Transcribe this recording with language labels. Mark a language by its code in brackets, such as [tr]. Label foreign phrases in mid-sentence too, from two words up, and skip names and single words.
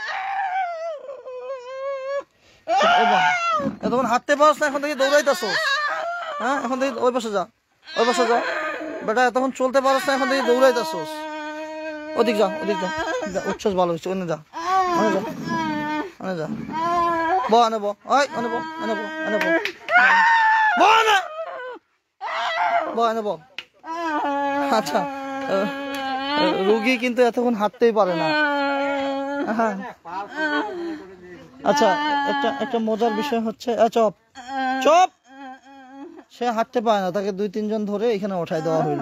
[bn] এতক্ষণ হাঁটতে পারছ না, এখন থেকে দৌড়াইতেছ? হ্যাঁ, এখন থেকে ওই পাশে যা, ওই পাশে যা বেটা, এতক্ষণ চলতে পারছ না, এখন থেকে দৌড়াইতেছ। ওদিক যা, ওদিক যা, উচ্ছ্বাস ভালো হচ্ছে, ওনে যা, ওনে যা, ওনে যা, ব আনে ব, ওই আনে ব, আনে ব, আনে ব, ব আনে, ব আনে ব। আচ্ছা, রোগী কিন্তু এতক্ষণ হাঁটতেই পারে না। হ্যাঁ, আচ্ছা, একটা মজার বিষয় হচ্ছে, চপ চপ, সে হাঁটতে পারে না, তাকে 2-3 জন ধরে এখানে উঠাই দেওয়া হইলো।